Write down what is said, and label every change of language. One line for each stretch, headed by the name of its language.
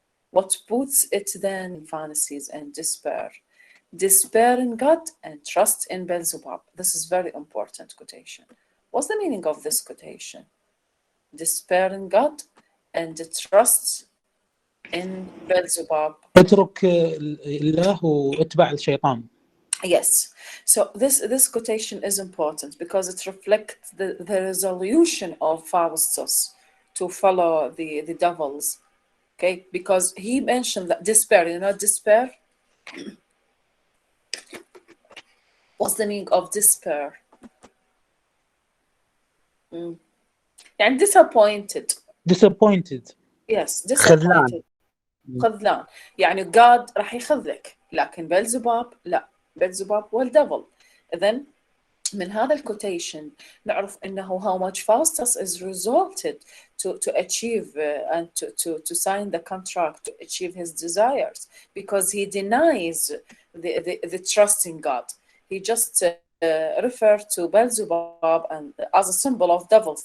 English: What puts it then in fantasies and despair? Despair in God and trust in Beelzebub. This is very important quotation. What's the meaning of this quotation? Despair in God and trust in Beelzebub.
Arabic: اترك الله واتبع الشيطان.
English: Yes. So this quotation is important because it reflects the resolution of Faustus to follow the devils. Okay, because he mentioned that despair, you know, despair. What's the meaning of despair? And disappointed. Disappointed. Yes, disappointed.
Arabic: خذلان. يعني God راح يخذلك، لكن بلزباب لا، بلزباب هو الدevil. إذن من هذا الكوتيشن نعرف إنه
English: how much Faustus is resulted to achieve and to sign the contract, to achieve his desires, because he denies the trust in God. He just referred to Beelzebub and as a symbol of devils.